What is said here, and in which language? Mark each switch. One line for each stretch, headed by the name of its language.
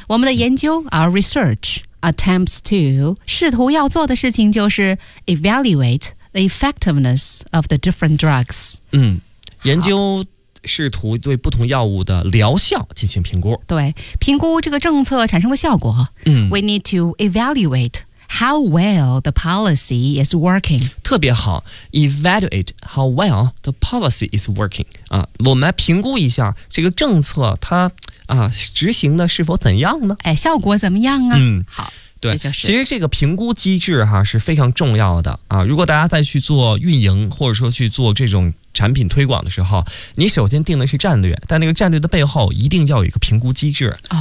Chinese: 我们的研究
English: our researchAttempts to
Chinese: 试图要做的事情就是
English: evaluate the effectiveness of the different drugs。
Chinese: 研究试图对不同药物的疗效进行评估。对，评估这个政策产生的效果。
English: We need to evaluate how well the policy is working。
Chinese: 特别好
English: ，evaluate how well the policy is working。
Chinese: 我们来评估一下这个政策它。执行的是否怎样呢？效果怎么样啊？好，对，这就是。其实这个评估机制哈是非常重要的啊。如果大家再去做运营，或者说去做这种产品推广的时候，你首先定的是战略，但那个战略的背后一定要有一个评估机制。